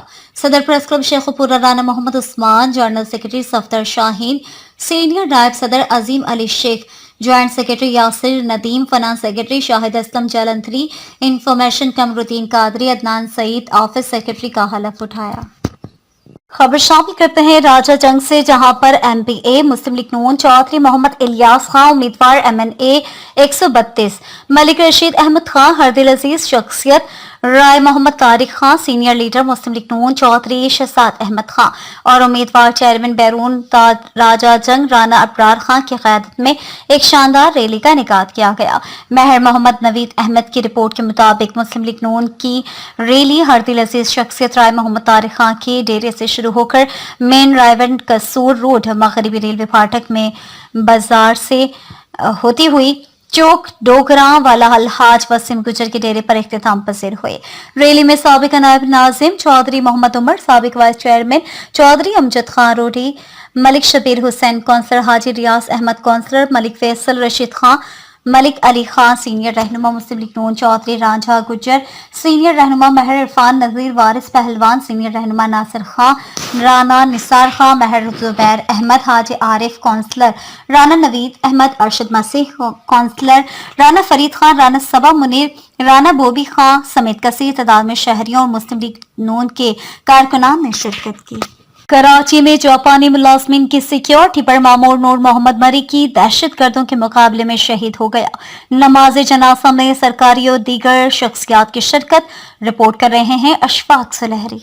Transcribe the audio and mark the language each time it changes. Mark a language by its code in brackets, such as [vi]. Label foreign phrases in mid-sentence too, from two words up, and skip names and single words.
[ur] صدر پریس کلب شیخوپورہ رانا محمد عثمان, [en] general secretary [ur] صفدر شاہین، سینیئر نائب صدر عظیم علی شیخ, [en] joint secretary [ur] یاسر ندیم, [en] finance secretary [ur] شاہد اسلم جالندھری، انفارمیشن قمرالدین قادری، عدنان سعید, [en] office secretary [ur] کا حلف اٹھایا. خبر شامل کرتے ہیں راجہ جنگ سے، جہاں پر MPA مسلم لیگ نون چوہدری محمد الیاس خاں امیدوار MNA 132، ملک رشید احمد خاں ہردلعزیز شخصیت، رائے محمد طارق خاں [en] senior leader [ur] مسلم لیگ نون چوہدری شہزاد احمد خاں اور امیدوار چیئرمین بیرون راجہ جنگ رانا ابرار خاں کی قیادت میں ایک شاندار ریلی کا انعقاد کیا گیا. مہر محمد نوید احمد کی رپورٹ کے مطابق مسلم لیگ نون کی ریلی ہردلعزیز شخصیت رائے محمد طارق خاں کے ڈیرے سے شروع ہو کر مین رائیون قصور روڈ مغربی ریلوے پھاٹک میں بازار سے ہوتی ہوئی چوک ڈوگرا والا الحاج وسیم گجر کے ڈیرے پر اختتام پذیر ہوئے. ریلی میں سابق نائب ناظم چوہدری محمد عمر، سابق [en] vice chairman [ur] چوہدری امجد خاں روڈی، ملک شبیر حسین کونسلر، حاجی ریاض احمد کونسلر، ملک فیصل رشید خاں، ملک علی خاں سینیئر رہنما مسلم لیگ نون چوہدری رانجھا گجر، سینیئر رہنما مہر عرفان نذیر وارث پہلوان، سینیئر رہنما ناصر خاں، رانا نثار خاں، مہر زبیر احمد، حاجی عارف کونسلر، رانا نوید احمد، ارشد مسیح کونسلر، رانا فرید خاں، رانا صبا منیر، رانا بوبی خاں سمیت کثیر تعداد میں شہریوں اور مسلم لیگ نون کے کارکنان نے شرکت کی. کراچی میں جاپانی ملازمین کی سیکیورٹی پر مامور نور محمد مری کی دہشتگردوں کے مقابلے میں شہید ہو گیا. نماز جنازہ میں سرکاری اور دیگر شخصیات کی شرکت، رپورٹ کر رہے ہیں اشفاق سلہری.